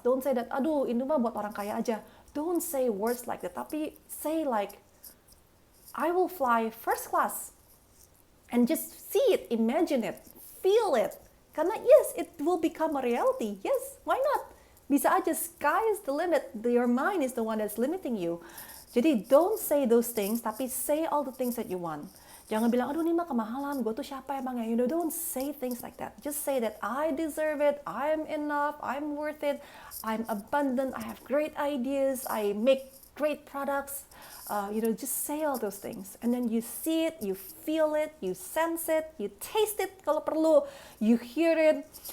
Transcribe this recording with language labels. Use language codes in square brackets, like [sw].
[en] Don't say that, [id] aduh ini mah buat orang kaya aja. [en] Don't say words like that, tapi say like, I will fly first class. And just see it, imagine it, feel it. Karena yes, it will become a reality. Yes, why not? [id] Bisa aja, [en] sky is the limit. Your mind is the one that's limiting you. Jadi don't say those things, tapi say all the things that you want. [id] Jangan bilang, aduh ini mah kemahalan, gue tuh siapa emangnya? [en] You know, don't say things like that. Just say that I deserve it, I'm enough, I'm worth it, I'm abundant, I have great ideas, I make great products. You know, just say all those things. And then you see it, you feel it, you sense it, you taste it [id] kalau perlu, [en] you hear it.